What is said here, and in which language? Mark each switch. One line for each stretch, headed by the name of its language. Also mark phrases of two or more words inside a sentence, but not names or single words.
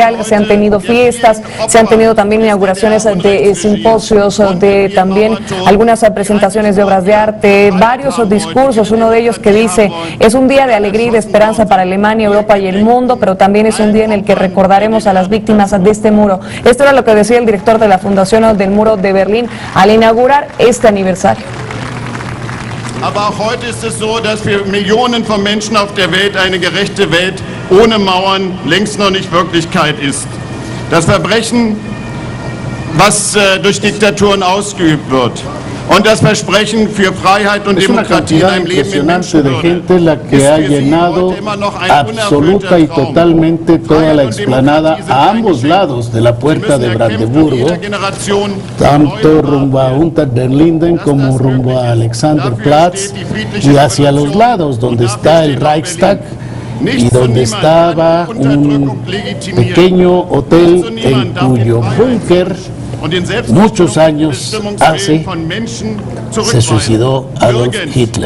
Spanish: Se han tenido fiestas, se han tenido también inauguraciones de simposios, de también algunas presentaciones de obras de arte, varios discursos, uno de ellos que dice, es un día de alegría y de esperanza para Alemania, Europa y el mundo, pero también es un día en el que recordaremos a las víctimas de este muro. Esto era lo que decía el director de la Fundación del Muro de Berlín al inaugurar este aniversario.
German: Aber auch heute ist es so, dass für Millionen von Menschen auf der Welt eine gerechte Welt ohne Mauern längst noch nicht Wirklichkeit ist. Das Verbrechen, was durch Diktaturen ausgeübt wird, und das Versprechen für Freiheit und Demokratie in einem Leben in Menschenwürde,
Spanish: de gente la que ha llenado absoluta y totalmente toda la explanada a ambos lados de la puerta de Brandeburgo, tanto rumbo a Unter den Linden como rumbo a Alexanderplatz, y hacia los lados donde está el Reichstag y donde estaba un pequeño hotel en cuyo búnker muchos años hace se suicidó Adolf Hitler.